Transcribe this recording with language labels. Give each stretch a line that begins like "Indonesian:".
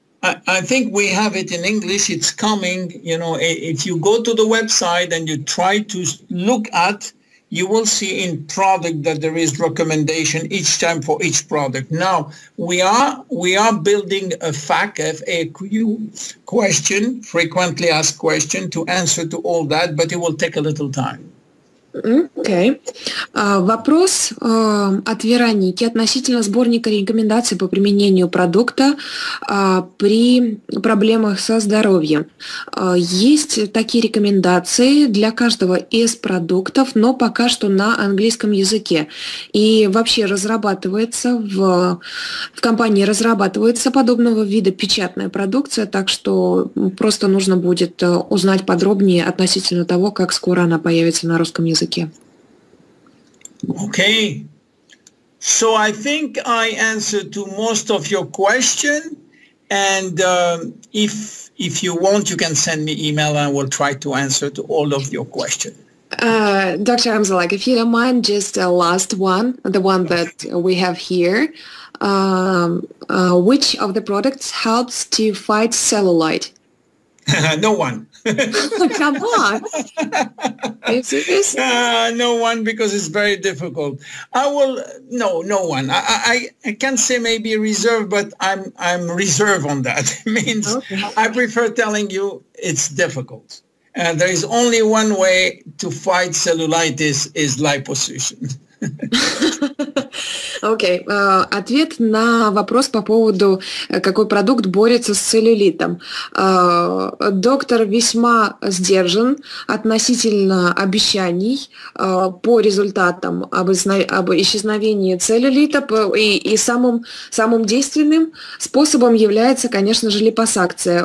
English: I think we have it in English. It's coming. You know, if you go to the website and you try to look at, you will see in product that there is recommendation each time for each product. Now, we are building a FAQ question, frequently asked question, to answer to all that, but it will take a little time. Okay.
Russian: Вопрос от Вероники относительно сборника рекомендаций по применению продукта при проблемах со здоровьем. Есть такие рекомендации для каждого из продуктов, но пока что на английском языке. И вообще в компании разрабатывается подобного вида печатная продукция, так что просто нужно будет узнать подробнее относительно того, как скоро она появится на русском языке.
English: Okay, so I think I answered to most of your question, and if you want, you can send me email and I will try to answer to all of your questions. Dr. Amzallag, if you don't mind, just the last one, the one that we have here. Which of the products helps to fight cellulite? No one. Come on. Are you serious? No one, because it's very difficult. No one. I can say maybe reserve, but I'm reserved on that. It means okay. I prefer telling you it's difficult. There is only one way to fight cellulitis is liposuction.
Russian: Окей. Ответ на вопрос по поводу, какой продукт борется с целлюлитом. Доктор весьма сдержан относительно обещаний по результатам об исчезновении целлюлита, и самым действенным способом является, конечно же, липосакция.